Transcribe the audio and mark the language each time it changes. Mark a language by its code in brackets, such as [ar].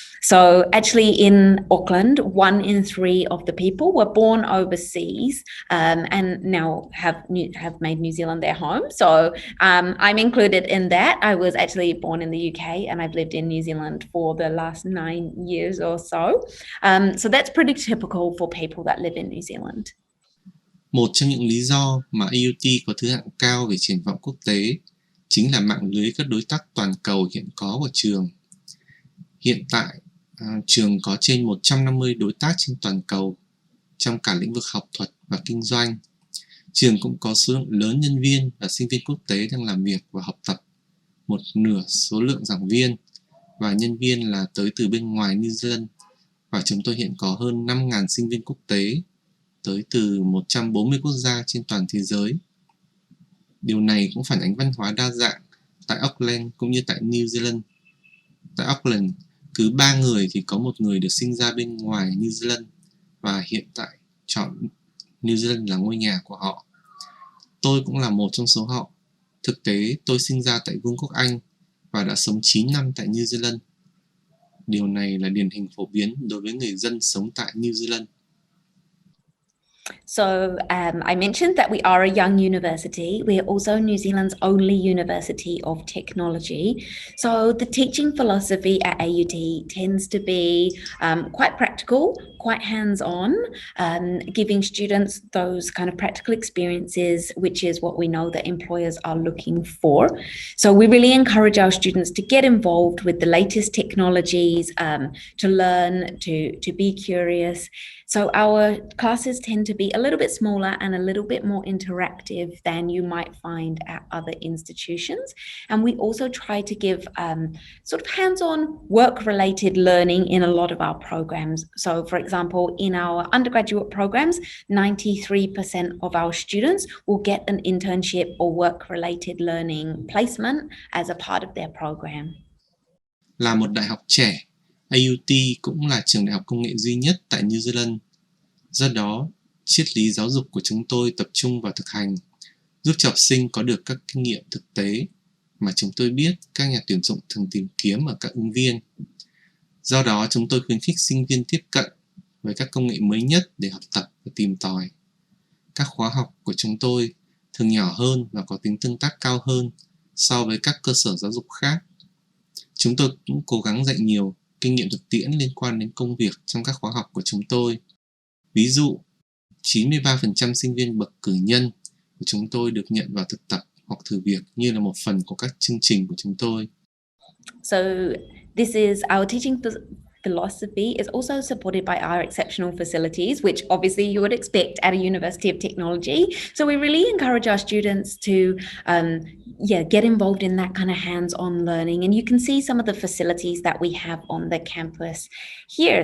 [en] So actually in Auckland, 1 in 3 of the people were born overseas and now have made New Zealand their home. So I'm included in that. I was actually born in the UK and I've lived in New Zealand for the last 9 years or so. So that's pretty typical for people that live in New Zealand. [vi] Một trong những lý do mà AUT có thứ hạng cao về triển vọng quốc tế chính là mạng lưới các đối tác toàn cầu hiện có của trường. Hiện tại, trường có trên 150 đối tác trên toàn cầu trong cả lĩnh vực học thuật và kinh doanh. Trường cũng có số lượng lớn nhân viên và sinh viên quốc tế đang làm việc và học tập, một nửa số lượng giảng viên và nhân viên là tới từ bên ngoài New Zealand. Và chúng tôi hiện có hơn 5.000 sinh viên quốc tế tới từ 140 quốc gia trên toàn thế giới. Điều này cũng phản ánh văn hóa đa dạng tại Auckland cũng như tại New Zealand. Tại Auckland, cứ 3 người thì có 1 người được sinh ra bên ngoài New Zealand và hiện tại chọn New Zealand là ngôi nhà của họ. Tôi cũng là một trong số họ. Thực tế, tôi sinh ra tại Vương quốc Anh và đã sống 9 năm tại New Zealand. Điều này là điển hình phổ biến đối với người dân sống tại New Zealand. [en] So I mentioned that we are a young university. We are also New Zealand's only university of technology. So the teaching philosophy at AUT tends to be quite practical, quite hands-on, giving students those kind of practical experiences, which is what we know that employers are looking for. So we really encourage our students to get involved with the latest technologies, to learn, to be curious. So our classes tend to be a little bit smaller and a little bit more interactive than you might find at other institutions. And we also try to give sort of hands-on work-related learning in a lot of our programs. So for example, in our undergraduate programs, 93% of our students will get an internship or work-related learning placement as a part of their program. [vi] Là một đại học trẻ, AUT cũng là trường đại học công nghệ duy nhất tại New Zealand. Do đó, triết lý giáo dục của chúng tôi tập trung vào thực hành, giúp cho học sinh có được các kinh nghiệm thực tế mà chúng tôi biết các nhà tuyển dụng thường tìm kiếm ở các ứng viên. Do đó, chúng tôi khuyến khích sinh viên tiếp cận với các công nghệ mới nhất để học tập và tìm tòi. Các khóa học của chúng tôi thường nhỏ hơn và có tính tương tác cao hơn so với các cơ sở giáo dục khác. Chúng tôi cũng cố gắng dạy nhiều kinh nghiệm thực tiễn liên quan đến công việc trong các khóa học của chúng tôi. Ví dụ, 93% sinh viên bậc cử nhân của chúng tôi được nhận vào thực tập hoặc thử việc như là một phần của các chương trình của chúng tôi. [en] So this is our teaching philosophy is also supported by our exceptional facilities, which obviously you would expect at a university of technology. So we really encourage our students to get involved in that kind of hands-on learning. And you can see some of the facilities that we have on the campus here.